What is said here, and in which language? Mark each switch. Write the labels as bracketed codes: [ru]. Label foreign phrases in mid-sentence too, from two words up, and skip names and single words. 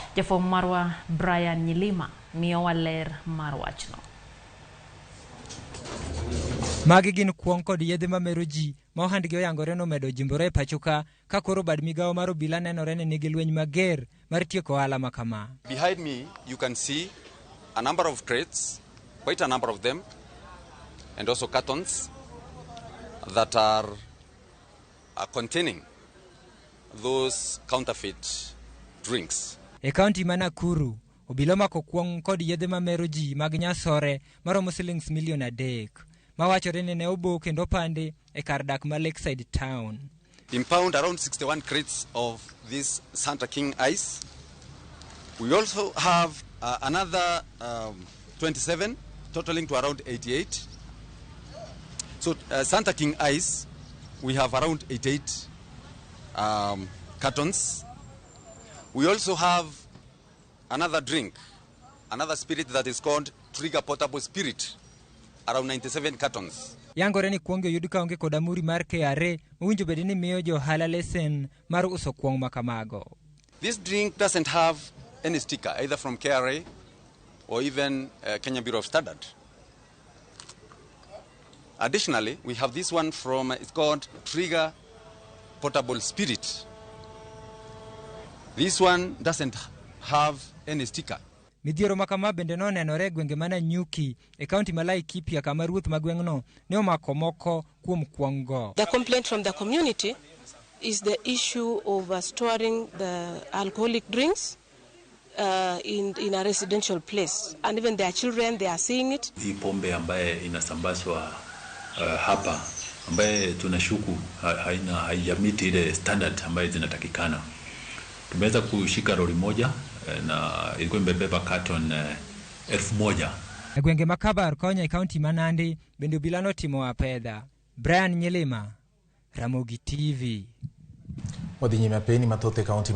[luo] Jafwambo marwa Brian Nyilima miyowa ler mar wachno. Magi gin kuong' kod yedhe mamero ji ma ohandgi oyangore nomedo jimbore e pachoka ka koro bad migawo mar obila nenore ni nigi lweny mager mar tieko ohala ma kama. [en] Behind me you can see a number of crates, quite a number of them, and also cartons that are containing those counterfeit drinks. [luo] E kaunti ma Nakuru, obila mako kuong' kod yedhe mamero ji mag nyasore maromo shillings milion 3. Mawachore ni ne obo kendo pande e kar dak ma Lakeside town. [en] Impound around 61 crates of this Santa King ice. We also have another 27, totaling to around 88. So Santa King ice, we have around 88 cartons. We also have another drink, another spirit that is called Trigger Potable Spirit, around 97 cartons. [luo] Yangore ni kuonge yud kaonge kod amuri mar KRA mowinjo bedi ni miyo jo ohala lesen mar uso kuong' makamago. [en] This drink doesn't have any sticker either from KRA or even Kenya Bureau of Standard. Additionally, we have this one from, it's called Trigger Potable Spirit. This one doesn't have any sticker. [luo] Midhiero makama bende no nenore gwenge mana Nyuki e kaunti ma Laikipia kama ruoth ma gweng'no ne omako moko kuom kuong'go. [en] The complaint from the community is the issue of storing the alcoholic drinks in a residential place, and even their children, they are seeing it. [sw] Hii pombe ambaye inasambazwa hapa ambaye tunashuku haijamiti ile standard ambaye zinatakikana. Tumeweza kushika lori moja na ilikuwa imebeba carton 1000. [luo] E gwenge makabar konya e kaunti ma Nandi bende obila notimo apedha. Brian Nyilima, Ramogi TV. Wadhi nyime peni mathoth e kaunti